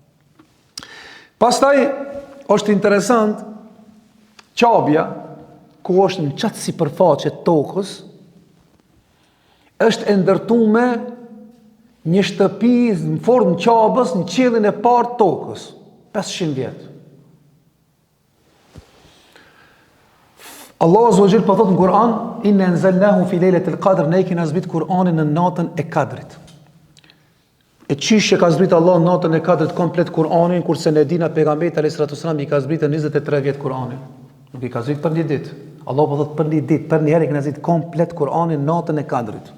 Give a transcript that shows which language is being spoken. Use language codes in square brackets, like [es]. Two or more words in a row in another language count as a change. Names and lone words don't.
[sq] Pastaj është interesant Qabja, ku është në qatë sipërfaqe tokës, është e ndërtume një shtëpi në formë Qabës në qiellin e parë tokës, 500 vjetë. Allah [ar] عز وجل [sq] po thot në Kur'an, [ar] إنا أنزلناه في ليلة القدر, [sq] ne kemi zbrit Kur'anin në natën e Kadrit. E çish që ka zbrit Allah në natën e Kadrit komplet Kur'anin, kurse ne dina pejgamberit [ar] عليه السلام [sq] i ka zbritur 23 vjet Kur'anin. Nuk i ka zbrit për një ditë. Allah po thot për një ditë, për një herë i ka zbrit komplet Kur'anin natën e Kadrit.